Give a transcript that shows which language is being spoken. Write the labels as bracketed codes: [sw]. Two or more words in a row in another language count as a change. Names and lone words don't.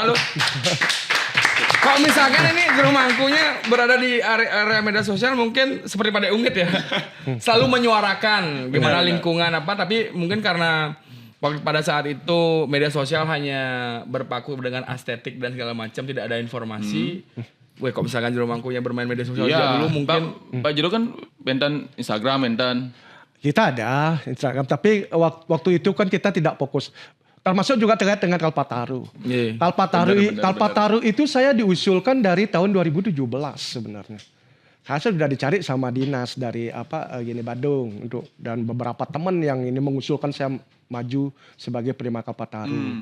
[id] kalau misalkan ini Jero Mangkunya berada di area media sosial, mungkin seperti pada Unggit ya. Selalu menyuarakan gimana lingkungan tapi mungkin karena pada saat itu media sosial hanya berpaku dengan estetik dan segala macam, tidak ada informasi. Kok misalkan Jero Mangkunya bermain media sosial dulu mungkin. Pak Jero kan benten Instagram, benten. Kita ada Instagram, tapi waktu itu kan kita tidak fokus. Termasuk juga terkait dengan Kalpataru. Kalpataru itu saya diusulkan dari tahun 2017 sebenarnya. Saya sudah dicari sama dinas dari Gini Badung dan beberapa teman yang ini mengusulkan saya maju sebagai penerima Kalpataru.